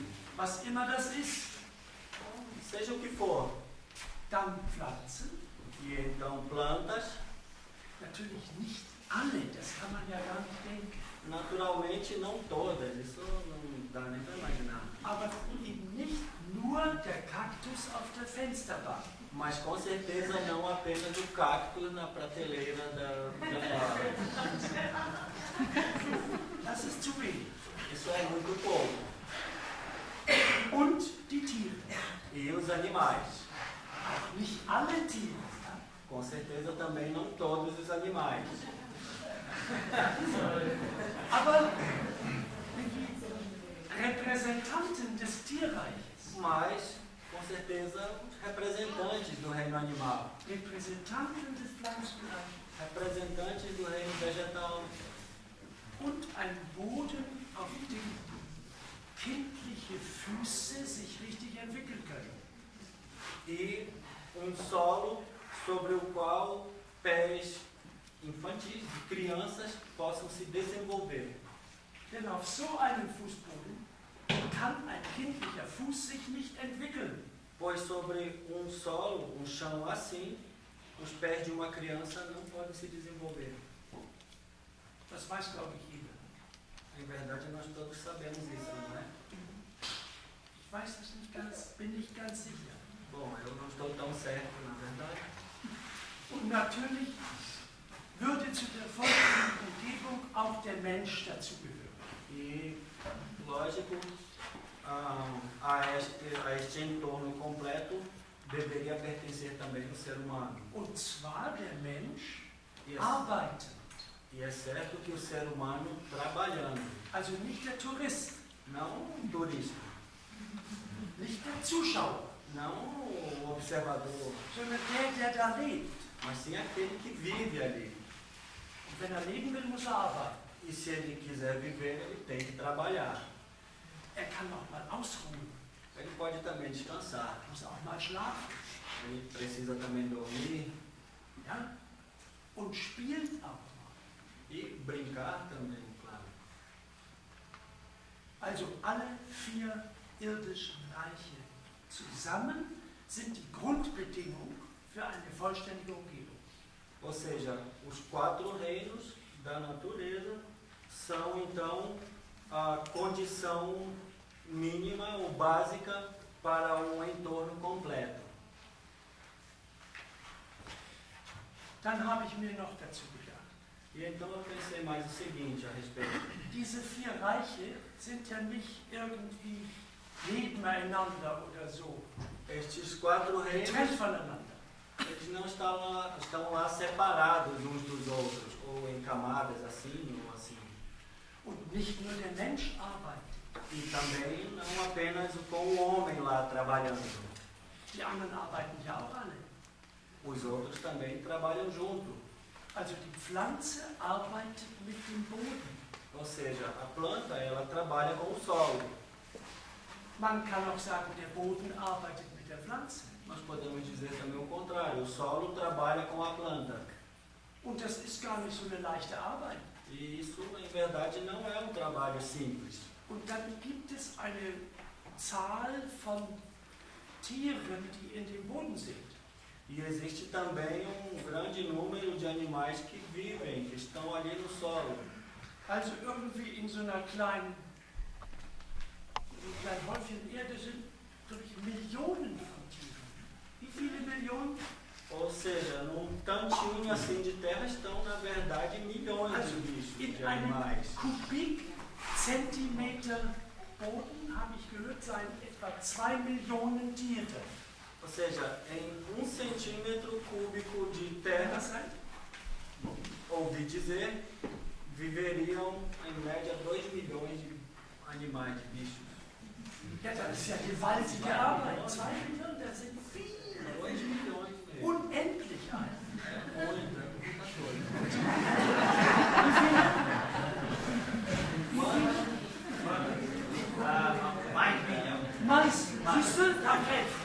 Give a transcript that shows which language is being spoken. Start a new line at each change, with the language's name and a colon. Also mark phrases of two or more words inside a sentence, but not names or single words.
German: Was immer das ist,
Portuguese: Seja o que for.
German: dann Pflanzen,
Portuguese: E então plantas,
German: natürlich nicht alle, das kann man ja gar nicht denken.
Portuguese: naturalmente não todas, isso não dá nem para imaginar.
German: Aber eben nicht nur der Kaktus auf der Fensterbank.
Portuguese: Mas com certeza não apenas o cacto na prateleira da janela.
German: Das ist zu wenig.
Portuguese: Isso é muito pouco.
German: Und die Tiere.
Portuguese: E os animais.
German: Auch nicht alle Tiere.
Portuguese: Com certeza também não todos os animais.
German: Aber die Repräsentanten des Tierreiches,
Portuguese: Mas, com certeza, os representantes do reino animal.
German: Repräsentanten des Pflanzenreiches
Portuguese: Representantes do reino vegetal.
German: und ein Boden, auf dem kindliche Füße sich richtig entwickeln können.
Portuguese: E um solo sobre o qual pés infantis, de crianças, possam se desenvolver.
German: Denn auf so einem Fußboden kann ein kindlicher Fuß sich nicht entwickeln.
Portuguese: Pois sobre um solo, um chão assim, os pés de uma criança não podem se desenvolver.
German: Das weiß, glaube ich, jeder.
Portuguese: Em verdade, nós todos sabemos isso, não é?
German: Ich weiß das nicht ganz, bin nicht ganz sicher.
Portuguese: Bom, eu não estou tão certo, na verdade.
German: Und natürlich würde zu der folgenden Umgebung auch der Mensch dazugehören.
Portuguese: E, lógico, a este entorno completo deveria pertencer também o ser humano.
German: Und zwar der Mensch
Portuguese: E é,
German: arbeitend,
Portuguese: e é certo que o ser humano trabalhando,
German: also nicht der Tourist,
Portuguese: não um turista,
German: nicht der Zuschauer,
Portuguese: não o observador,
German: sondern der da lebt.
Portuguese: mas sim aquele que vive ali.
German: Und wenn er leben will, muss er arbeiten.
Portuguese: E se ele quiser viver, ele tem que trabalhar.
German: Er kann auch mal ausruhen,
Portuguese: Ele pode também descansar,
German: muss auch mal schlafen,
Portuguese: ele precisa também dormir
German: ja? Und spielt auch mal.
Portuguese: e brincar também, claro.
German: Also alle 4 irdischen Reiche zusammen sind die Grundbedingung für eine vollständige Umgebung.
Portuguese: Ou seja, os 4 reinos da natureza são então a condição mínima ou básica para um entorno completo.
German: Dann habe ich mir noch dazu gedacht,
Portuguese: E então eu pensei mais o seguinte a respeito.
German: diese 4 Reiche sind ja nicht irgendwie nebeneinander oder so,
Portuguese: Estes 4 reinos,
German: getrennt voneinander.
Portuguese: eles não estão lá separados uns dos outros, ou em camadas assim ou assim.
German: Und nicht nur der Mensch arbeitet.
Portuguese: E também não apenas com o homem lá trabalhando.
German: Die anderen arbeiten ja auch alle.
Portuguese: Os outros também trabalham junto.
German: Also die Pflanze arbeitet mit dem Boden.
Portuguese: Ou seja, a planta ela trabalha com o solo.
German: Man kann auch sagen, der Boden arbeitet mit der Pflanze.
Portuguese: Nós podemos dizer também o contrário, o solo trabalha com a planta.
German: Und das ist gar nicht so eine leichte Arbeit.
Portuguese: E isso, em verdade, não é um trabalho simples.
German: Und dann gibt es eine Zahl von Tieren, die in dem Boden sind.
Portuguese: E existe também um grande número de animais que vivem, que estão ali no solo.
German: Also irgendwie in so einer kleinen Häufchen Erde sind wirklich Millionen von Tieren. Wie viele Millionen?
Portuguese: Ou seja, num tantinho assim de terra estão, na verdade, milhões de bichos,
German: In
Portuguese: de
German: einem
Portuguese: animais.
German: Kubikzentimeter Boden, habe ich gehört, seien etwa 2 Millionen Tiere.
Portuguese: Ou seja, em 1 centímetro cúbico de
German: Kann
Portuguese: terra,
German: das sein?
Portuguese: ouvi dizer, viveriam em média 2 milhões de animais, de bichos.
German: Ja, das ist ja gewaltige Arbeit. 2 Millionen, das sind viele,
Portuguese: 2 milhões mesmo.
German: unendlich ein.
Portuguese: Muita coisa.
German: Meist, siehst du, da helfen.